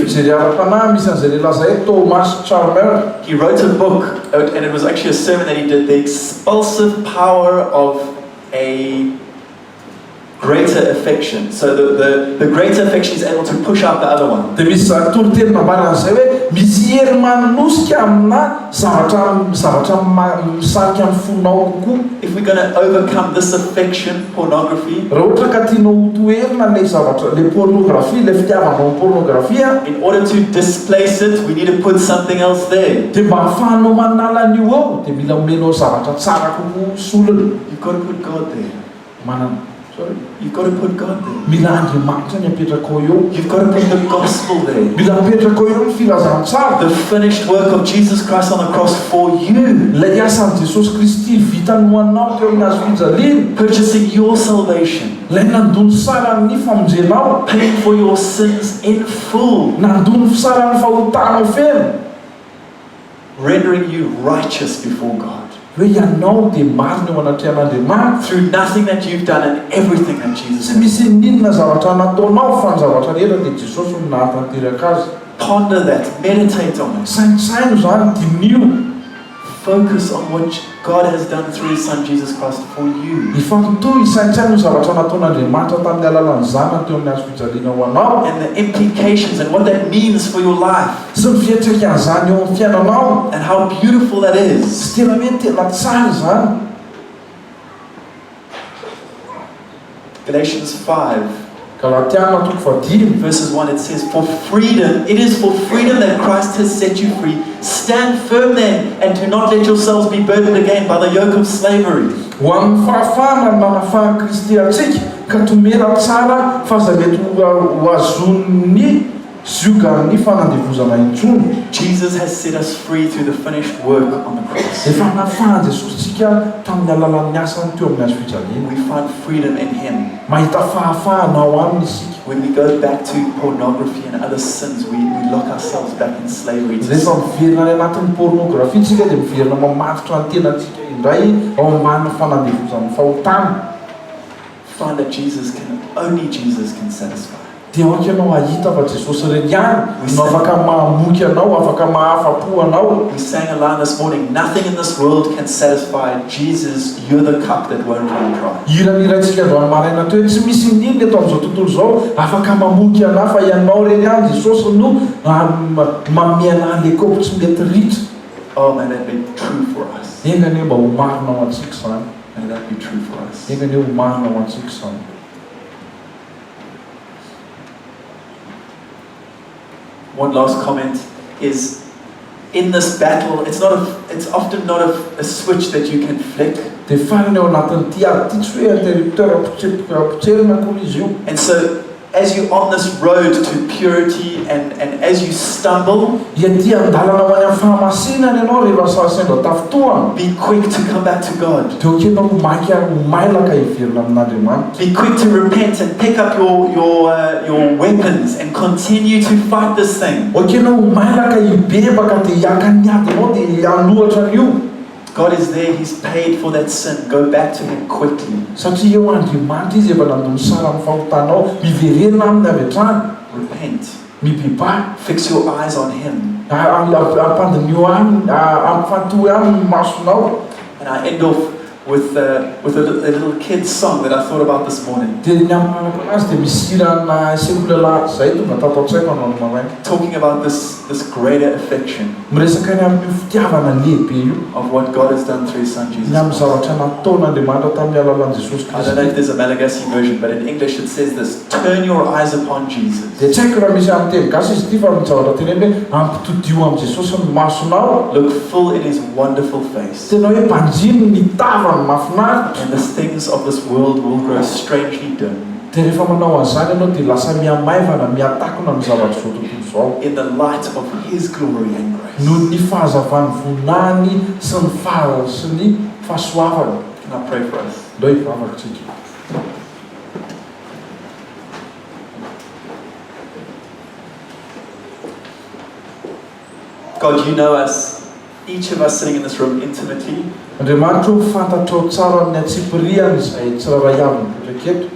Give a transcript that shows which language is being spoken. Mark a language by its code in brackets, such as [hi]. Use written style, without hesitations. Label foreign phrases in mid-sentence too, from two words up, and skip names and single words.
[mg] Fijery ara-panahy misy an'izay lehilahy zay Thomas Chalmers. [en] He wrote a book, and it was actually a sermon that he did, The Expulsive Power of a Greater Affection. So the greater affection is able to push out the other one. [mg] Dia misy toriteny nambara an'izay hoe misy hery manosika amina zavatra misarika amin'ny fonao kokoa. [en] If we're going to overcome this affection, pornography, [mg] Raha ohatra ka tianao hotoherina le zavatra, le pornografia, le fitiavanao amin'ny pornografia, [en] in order to displace it, we need to put something else there. [mg] dia mba hahafahanao manala an'io ao dia mila omenao zavatra tsara kokoa solona. [en] You've got to put God there. You've got to put God there. [mg] Mila Andriamanitra ny apetraka ao eo. [en] You've got to put the gospel there. [mg] Mila apetraka ao eo ny filazantsara. [en] The finished work of Jesus Christ on the cross for you. [mg] Ilay asan'i Jesosy Kristy vita ho anao teo amin'ny hazo fijaliana. [en] Purchasing your salvation. [mg] Ilay nandony sara ny famonjenao. [en] Paying for your sins in full. [mg] Nandony sara ny fahotanao feno. [en] Rendering you righteous before God. [mg] Hoe ianao dia marina eo anatrehan'Andriamanitra. [en] Through nothing that you've done and everything that Jesus [mg] Tsy [en] did. [mg] misy ninona zavatra nataonao fa ny zavatra rehetra dia Jesosy no nahatanteraka azy. [en] Ponder that. Meditate on it. [mg] Sainosaino zany dinio. [en] Focus on what God has done through His Son Jesus Christ for you. [mg] Ifampitohy sainosaino ny zavatra nataon'Andriamanitra tamin'ny alalan'ny zanany teo amin'ny hazo fijaliana ho anao. [en] And the implications and what that means for your life. [mg] Sy ny fiantraikan'izany eo amin'ny fiainanao. [en] And how beautiful that is. [mg] Sy tena hoe tena tsara zany. [en] Galatians 5. [mg] Galatiana 5:5. [en] Verses 1, it says, For freedom, it is for freedom that Christ has set you free. Stand firm then, and do not let yourselves be burdened again by the yoke of slavery. [mg] Ho amin'ny fahafahana ny manafaha Kristy antsika ka tomera tsara fa zay mety ho azon'ny ziogan'ny fanandevozana intsony. [en] Jesus has set us free through the finished work on the cross. [mg] Efa nafahan Jesosy tsika tamin'ny alalan'ny asany teo amin'ny hazo fijaliana. [en] We find freedom in Him. [mg] Mahita fahafahana ao aminy isika. [en] When we go back to pornography and other sins, we lock ourselves back in slavery to [mg] Rehefa [en] sin. [mg] miverina any anatin'ny pornografia tsika dia miverina mamatotra ny tenantsika indray ao ambany fanandevozan'ny fahotana. [en] Find that only Jesus can satisfy. [mg] Dia aoka ianao ahita fa Jesosy reny ihany no afaka mahamoky anao, afaka mahafa-po anao. [en] We sang a line this morning, nothing in this world can satisfy. Jesus, you're the cup that won't run dry. [mg] Irantsika androany maraina teo tsy misy ninona eto amin'izao tontolo izao afaka mamoky anahy fa ianao reny ihany Jesosy no mamia anahy le kaopy tsy mety ritra. [en] Oh, may that be true for us. [mg] Engany mba ho marina ho antsika izany. [en] May that be true for us. [mg] Engany ho marina ho antsika izany. [en] One last comment is, in this battle, it's often not a switch that you can flick. [mg] Dia farany ao anatin'ity ady ty tsy hoe interrupteur potserina koa izy io. [en] And so, as you're on this road to purity and as you stumble, [mg] Iatỳ andalana ho any amin'ny fahamasinana ianao rehefa sendra tafitohana. [en] be quick to come back to God. [mg] Dia oka ianao ho mailaka hiverina amin'Andriamanitra. [en] Be quick to repent and pick up your weapons and continue to fight this thing. [mg] Oka ianao ho mailaka hibebaka dia hiaka ny ady ianao dia hanohatra an'io. [en] God is there, He's paid for that sin. Go back to Him quickly. [mg] Satria eo Andriamanitra izy efa nandony sara amin'ny fahotanao, miverena aminy avy hatrany. [en] repent. [mg] Mipipa. [en] Fix your eyes on Him. [mg] Ampandinio aminy, ampifatohy aminy masonao. [en] And I end off with a little kid's song that I thought about this morning. [mg] Dia ny amin'ny azy dia misy hirana sekolela zay tonga tatao an-tsaiko anao maraina. [en] Talking about this greater affection [mg] Miresaka ny amin'ny fitiavana lehibe io [en] of what God has done through His Son Jesus [mg] ny amin'ny [en] Christ. [mg] zavatra nataon'Andriamanitra tamin'ny alalan'i Jesosy [en] I don't know if [mg] Kristy. [en] there's a Malagasy version, but in English it says this: turn your eyes upon Jesus. [mg] Dia tsy haiko raha misy amin'ny teny gasy izy ity fa ny zavatra teny hoe ampitodio amin'ny Jesosy ny masonao. [en] Look full in His wonderful face, [mg] Tena hoe mpanjiny ny tavany mahafinaritra. [en] and the things of this world will grow strangely dim [mg] Dia rehefa manao an'izany ianao dia lasa mihamaivana mihatakona amin'ny zavatra zao tontolo zao. [en] in the light of His glory and grace. [mg] Noho ny fahazavany vonany sy ny fahasoavana. [en] Can I pray for us? [mg] Ndao hivavaka tsika. [en] God, you know us, each of us sitting in this room intimately. [mg] Andriamanitra fantatrao tsara ny atsipiriany izay tsiraray aminy reketo.